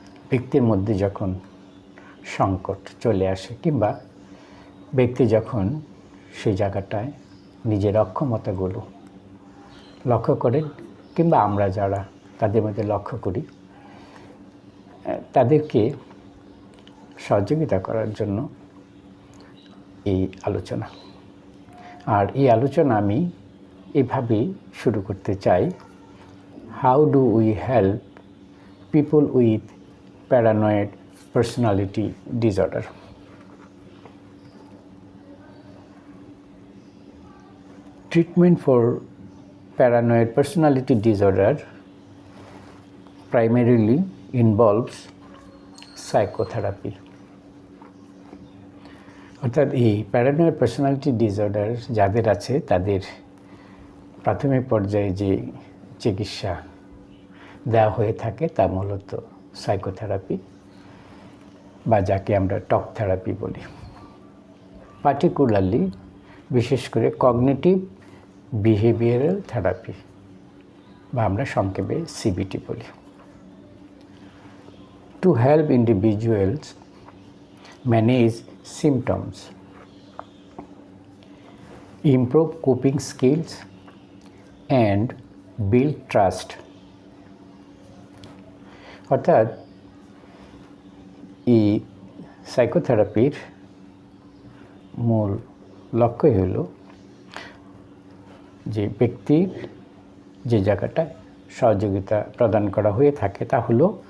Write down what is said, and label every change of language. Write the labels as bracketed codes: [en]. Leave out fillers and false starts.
[bn] ব্যক্তির মধ্যে যখন সংকট চলে আসে কিংবা ব্যক্তি যখন সেই জায়গাটায় নিজের অক্ষমতাগুলো লক্ষ্য করেন কিংবা আমরা যারা তাদের মধ্যে লক্ষ্য করি, তাদেরকে সহযোগিতা করার জন্য এই আলোচনা। আর এই আলোচনা আমি এভাবেই শুরু করতে চাই: [en] How do we help people with paranoid personality disorder? Treatment for paranoid personality disorder primarily involves psychotherapy. [bn] অর্থাৎ এই প্যারানয়েড পার্সোনালিটি ডিসঅর্ডার যাদের আছে তাদের প্রাথমিক পর্যায়ে যে চিকিৎসা দেওয়া হয়ে থাকে তা মূলত সাইকোথেরাপি বা যাকে আমরা টক থেরাপি বলি। পার্টিকুলারলি বিশেষ করে কগনিটিভ বিহেভিয়ারাল থেরাপি বা আমরা সংক্ষেপে সিবিটি বলি। [en] To help individuals manage symptoms, improve coping skills and build trust। [bn] অর্থাৎ এই সাইকোথেরাপির মূল লক্ষ্যই হলো যে ব্যক্তির যে জায়গাটায় সহযোগিতা প্রদান করা হয়ে থাকে তা হলো